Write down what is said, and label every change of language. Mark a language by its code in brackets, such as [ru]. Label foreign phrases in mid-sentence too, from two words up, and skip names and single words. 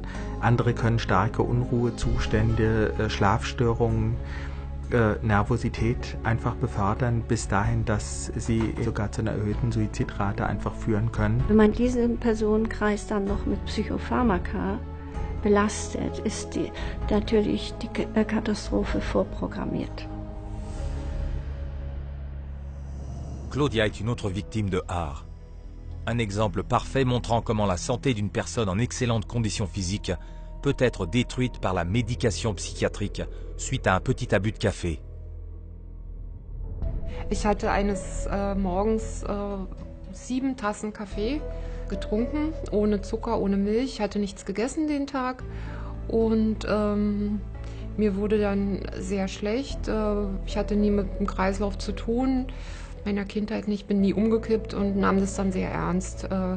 [de] Andere können starke Unruhezustände, Schlafstörungen, Nervosität einfach befördern, bis dahin, dass sie sogar zu einer erhöhten Suizidrate einfach führen können. Wenn man diesen Personenkreis dann noch mit Psychopharmaka belastet, ist natürlich die Katastrophe vorprogrammiert. [fr] Claudia est une autre victime de art. Un exemple parfait montrant comment la santé d'une personne en excellente condition physique peut être détruite par la médication psychiatrique suite à un petit abus de café. [de] Ich hatte eines Morgens 7 Tassen Kaffee getrunken, ohne Zucker, ohne Milch. Ich hatte nichts gegessen den Tag und mir wurde dann sehr schlecht. Ich hatte nie mit dem Kreislauf zu tun, meiner Kindheit nicht, bin nie umgekippt und nahm das dann sehr ernst.